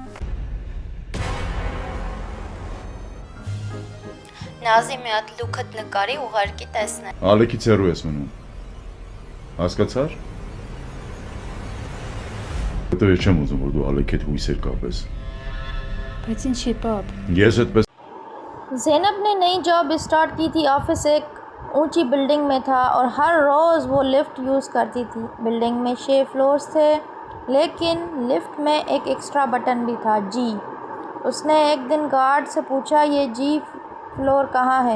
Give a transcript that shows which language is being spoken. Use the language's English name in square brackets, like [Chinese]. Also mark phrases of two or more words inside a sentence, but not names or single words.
[Armenian] Նազի մի հատ լուքդ նկարի ուղարկի տեսնեմ։ Ալեկից հեռու ես մնում։ Հասկացար։ Հետո ես չեմ ուզում, որ դու Ալեքի հետ հույսեր կապես։ բայց ինչի պապ։ Ես այդպես [Hindi] ज़ैनब ने नई [English] job start [Hindi] की थी। ऑफिस एक ऊंची बिल्डिंग में था और हर रोज़ वो लिफ्ट यूज़ करती थी। बिल्डिंग में 6 फ्लोर्स थे, लेकिन लिफ्ट में एक [English] extra button [Hindi] भी था, जी। उसने एक दिन गार्ड से पूछा, ये [English] G floor [Hindi] कहाँ है?